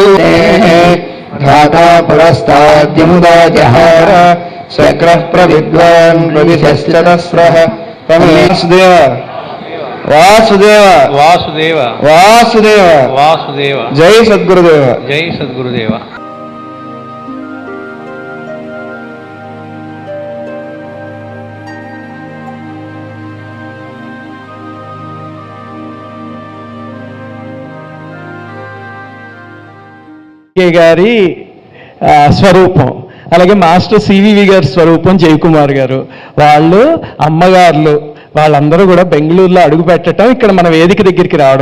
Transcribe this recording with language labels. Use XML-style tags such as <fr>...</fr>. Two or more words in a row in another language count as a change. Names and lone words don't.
<sa>धाता पुरस्ताद्यमुदा जहार शक्रः प्रविद्वान् प्रविशश्चतस्रः वासुदेव वासुदेव वासुदेव वासुदेव वासुदेव। जय सद्गुरुदेव जय सद्गुरुदेव।</sa> <te>గారి స్వరూపం, అలాగే మాస్టర్ సివివి గారి స్వరూపం జయకుమార్ గారు, వాళ్ళు అమ్మగారులు, వాళ్ళందరూ కూడా బెంగళూరులో అడుగు పెట్టడం, ఇక్కడ మన వేదిక దగ్గరికి రావడం.</te>